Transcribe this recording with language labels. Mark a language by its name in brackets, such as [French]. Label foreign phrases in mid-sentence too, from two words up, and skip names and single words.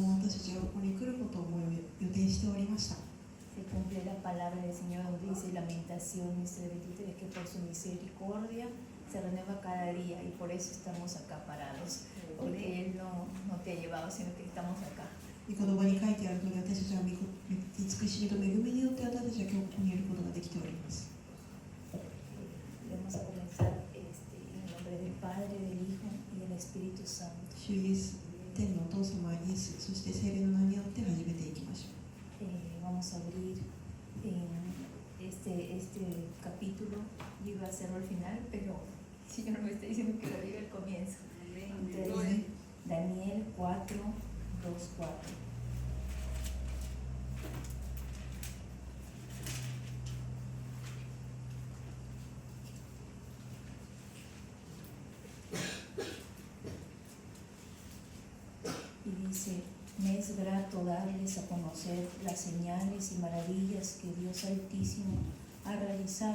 [Spanish] Se cumple la palabra del Señor donde dice Lamentaciones 23, que por su misericordia se renueva cada día y por eso estamos acá parados, porque Él no te ha llevado, sino que estamos acá. [Japanese] 御言葉に書いてある通り、私たちは慈しみと恵みによって私たちは今日ここにいることができております。 [Spanish] Vamos a comenzar en el nombre del Padre, del Hijo y del Espíritu Santo. [Japanese] 主イエス、天のお父様イエス、そして聖霊の名によって始めていきましょう。 [Spanish] Vamos a abrir en este capítulo. Yo iba a hacerlo al final, pero el Señor me está diciendo que lo diga al comienzo. Entonces, Daniel 4, 2, 4. Y dice: me es grato darles a conocer las señales y maravillas que Dios Altísimo ha realizado.